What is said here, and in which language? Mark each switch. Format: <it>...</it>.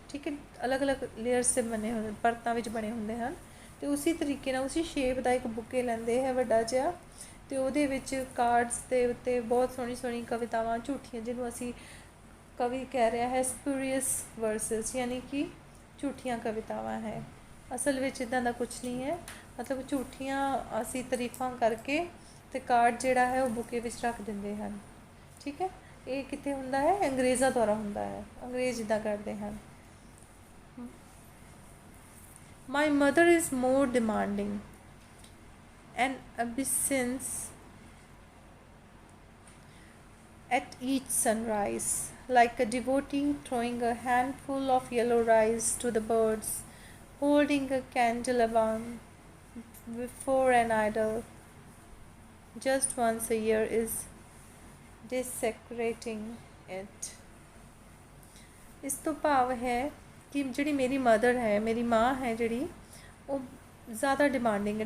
<pa>ਠੀਕ ਹੈ, ਅਲੱਗ-ਅਲੱਗ ਲੇਅਰਸ 'ਚ ਬਣੇ ਹੁੰਦੇ, ਪਰਤਾਂ ਵਿੱਚ ਬਣੇ ਹੁੰਦੇ ਹਨ ਅਤੇ ਉਸੀ ਤਰੀਕੇ ਨਾਲ ਉਸੀ ਸ਼ੇਪ ਦਾ ਇੱਕ ਬੁੱਕੇ ਲੈਂਦੇ ਹੈ ਵੱਡਾ ਜਿਹਾ, ਅਤੇ ਉਹਦੇ ਵਿੱਚ ਕਾਰਡਸ ਦੇ ਉੱਤੇ ਬਹੁਤ ਸੋਹਣੀ ਸੋਹਣੀ ਕਵਿਤਾਵਾਂ ਝੂਠੀਆਂ, ਜਿਹਨੂੰ ਅਸੀਂ ਕਵੀ ਕਹਿ ਰਿਹਾ ਹੈ ਸਪੂਰੀਅਸ ਵਰਸਿਸ, ਯਾਨੀ ਕਿ ਝੂਠੀਆਂ ਕਵਿਤਾਵਾਂ ਹੈ। ਅਸਲ ਵਿੱਚ ਇੱਦਾਂ ਦਾ ਕੁਛ ਨਹੀਂ ਹੈ, ਮਤਲਬ ਝੂਠੀਆਂ ਅਸੀਂ ਤਾਰੀਫਾਂ ਕਰਕੇ ਅਤੇ ਕਾਰਡ ਜਿਹੜਾ ਹੈ ਉਹ ਬੁੱਕੇ ਵਿੱਚ ਰੱਖ ਦਿੰਦੇ ਹਨ। ਠੀਕ ਹੈ, ਇਹ ਕਿੱਥੇ ਹੁੰਦਾ ਹੈ, ਅੰਗਰੇਜ਼ਾਂ ਦੁਆਰਾ ਹੁੰਦਾ ਹੈ, ਅੰਗਰੇਜ਼ ਇੱਦਾਂ ਕਰਦੇ ਹਨ।</pa> <en>My mother is more demanding, an absence at each sunrise, like a devotee throwing a handful of yellow rice to the birds, holding a candelabrum before an idol, just once a year is desecrating it.</en> <pa>ਇਸ ਤੋਂ ਭਾਵ ਹੈ ਕਿ ਜਿਹੜੀ ਮੇਰੀ mother ਹੈ, ਮੇਰੀ ਮਾਂ ਹੈ ਜਿਹੜੀ, ਉਹ ਜ਼ਿਆਦਾ ਡਿਮਾਂਡਿੰਗ ਹੈ।</pa>